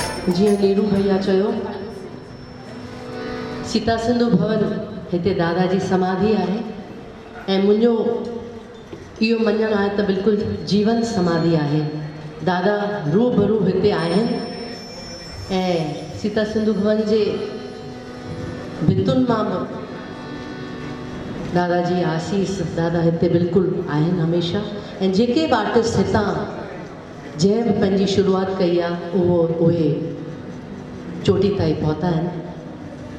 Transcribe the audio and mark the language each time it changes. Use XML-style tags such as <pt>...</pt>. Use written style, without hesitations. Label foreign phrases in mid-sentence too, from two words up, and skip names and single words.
<sd>जी नीरू भैया चयो सीता सिंधु भवन हिते दादा जी समाधि है ऐं मुंहिंजो इहो मञणु आहे त बिल्कुलु जीवन समाधि है। दादा रूबरू हिते आहिनि ऐं सीता सिंधु भवन जे भितुनि मां दादा जी आसीस दादा हिते बिल्कुलु आहिनि हमेशह ऐं जेके बि आर्टिस्ट हितां जंहिं बि पंहिंजी शुरूआत कई आहे उहे चोटी ताईं पहुता आहिनि।</sd>